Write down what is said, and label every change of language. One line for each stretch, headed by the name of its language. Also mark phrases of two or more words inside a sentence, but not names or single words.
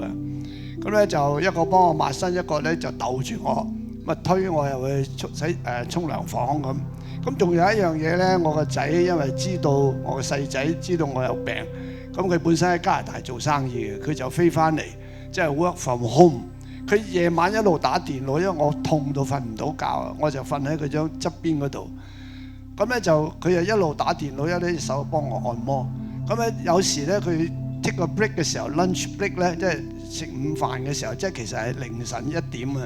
Cantonese: 咁咧就一個幫我抹身，一個咧就逗住我，咪推我入去沖涼房咁。咁仲有一樣嘢咧，我個仔因為知道我個細仔知道我有病，咁佢本身喺加拿大做生意嘅，佢就飛翻嚟，即係
English: work from home。
Cantonese: 佢夜晚一路打電腦，因為我痛到瞓唔到覺，我就瞓喺佢張側邊嗰度。咁咧就佢就一路打電腦，一隻手幫我按摩。咁咧有時咧佢 take 個 break 嘅時候 ，
English: lunch break
Cantonese: 咧即係食午飯嘅時候，即係其實係凌晨1點啊！